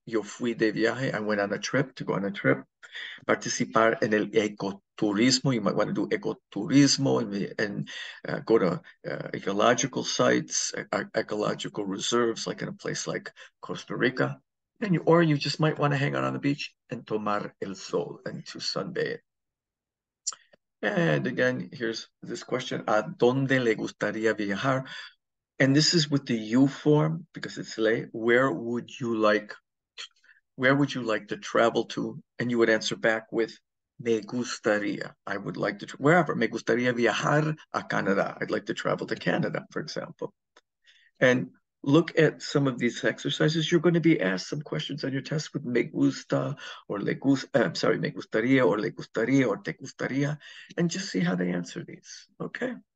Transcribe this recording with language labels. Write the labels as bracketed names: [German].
[Spanish] Yo fui de viaje. [English] I went on a trip, to go on a trip. [Spanish] Participar en el ecoturismo. [English] You might want to do ecoturismo and go to ecological sites, ecological reserves, like in a place like Costa Rica. Or you just might want to hang out on the beach and [Spanish] tomar el sol, [English] and to sunbathe. And again, here's this question: [Spanish] ¿A dónde le gustaría viajar? [English] And this is with the you form because it's ley. Where would you like to travel to? And you would answer back with [Spanish] me gustaría. [English] I would like to, wherever. [Spanish] Me gustaría viajar a Canada. [English] I'd like to travel to Canada, for example. And look at some of these exercises. You're going to be asked some questions on your test with [Spanish] me gusta [English] or [Spanish] me gustaría [English] or [Spanish] le gustaría [English] or [Spanish] te gustaría, [English] and just see how they answer these. Okay.